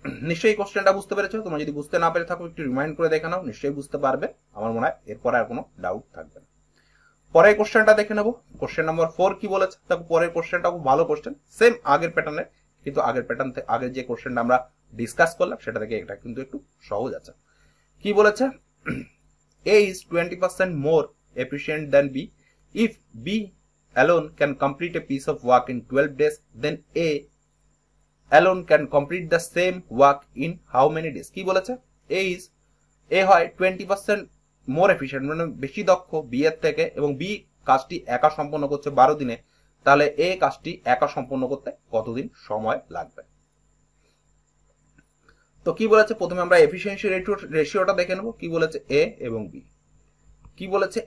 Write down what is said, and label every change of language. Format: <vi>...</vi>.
<bn>নিশ্চয়ই কোশ্চেনটা বুঝতে পেরেছো। তোমরা যদি বুঝতে না পেরে থাকো একটু রিমাইন্ড করে দেখে নাও, নিশ্চয়ই বুঝতে পারবে। আমার মনে হয় এরপরে আর কোনো ডাউট থাকবে না। পরের কোশ্চেনটা দেখে নেবো। কোশ্চেন নাম্বার 4 কি বলেছে? দেখো পরের কোশ্চেনটা খুব ভালো কোশ্চেন, সেম আগের প্যাটার্নের, কিন্তু আগের প্যাটার্ন থেকে আগের যে কোশ্চেনটা আমরা ডিসকাস করলাম সেটা থেকে এটা কিন্তু একটু সহজ আছে। কি বলেছে?</bn> <en>A is 20% more efficient than B. If B alone can complete a piece of work in 12 days, then A alone can complete the same work in how many days?</en> <bn>কি বলেছে? A হয় 20% মোর এফিশিয়েন্ট, মানে বেশি দক্ষ B এর থেকে, এবং B কাজটি একা সম্পন্ন করছে 12 দিনে, তাহলে A কাজটি একা সম্পন্ন করতে কতদিন সময় লাগবে? তো কি বলেছে? প্রথমে আমরা এফিসিয়েন্সি রেশিওটা দেখে নেব। কি বলেছে? A এবং B। কি বলেছে?</bn>